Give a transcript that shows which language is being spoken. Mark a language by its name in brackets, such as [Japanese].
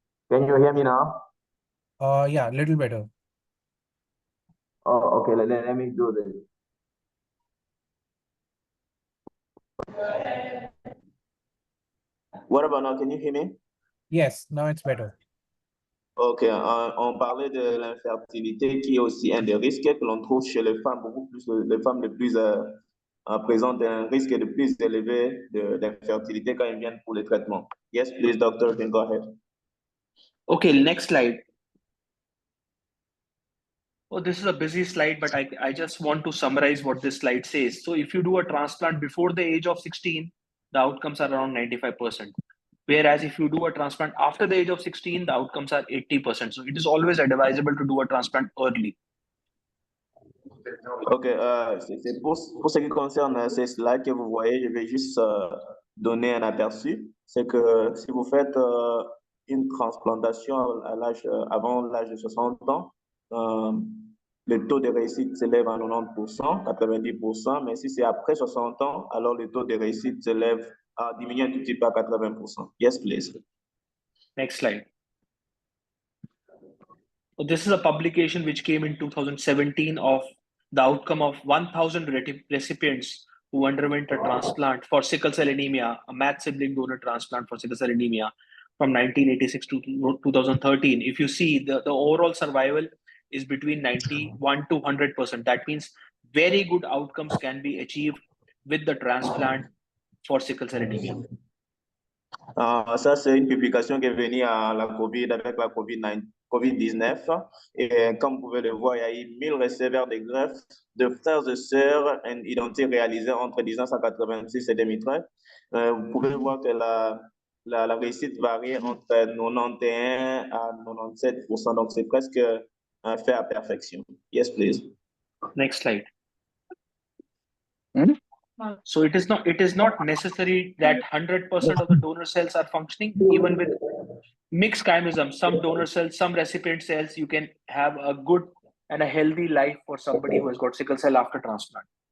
[English] Can you hear me now? Yeah, a little better. Oh, okay. Let me do this. What about now? Can you hear me? Yes, now it's better. [French] Ok, on parlait de l'infertilité qui est aussi un des risques que l'on trouve chez les femmes, beaucoup plus les femmes les plus présentent un risque de plus élevé d'infertilité quand elles viennent pour les traitements. [English] Yes, please, doctor, you can go ahead. Okay, next slide. Oh, this is a busy slide, but I just want to summarize what this slide says. So if you do a transplant before the age of 16, the outcomes are around 95%. Whereas if you do a transplant after the age of 16, the outcomes are 80%. So it is always advisable to do a transplant early. [French] Ok, c'est pour ce qui concerne ces slides que vous voyez, je vais juste donner un aperçu. C'est que si vous faites une transplantation à avant l'âge de 60 ans, le taux de réussite s'élève à 90%, 90%, mais si c'est après 60 ans, alors le taux de réussite diminue un tout petit peu à 80%. [English] Yes, please. Next slide. So this is a publication which came in 2017 of the outcome of 1,000 recipients who underwent a transplant for sickle cell anemia, a matched sibling donor transplant for sickle cell anemia from 1986 to 2013. If you see, the overall survival is between 91 to 100%. That means very good outcomes can be achieved with the transplant for sickle cell anemia. [French] Ça, c'est une publication qui est venue à la COVID avec la COVID-19. Et comme vous pouvez le voir, il y a eu 1000 receveurs de greffes de frères et sœurs identiques réalisés entre 1986 et 2013. Vous pouvez voir que la réussite varie entre 91 à 97%. Donc, c'est presque fait à perfection. [English] Yes, please. Next slide. So it is not necessary that 100% of the donor cells are functioning. Even with mixed chimerism, some donor cells, some recipient cells, you can have a good and a healthy life for somebody who has got sickle cell after transplant.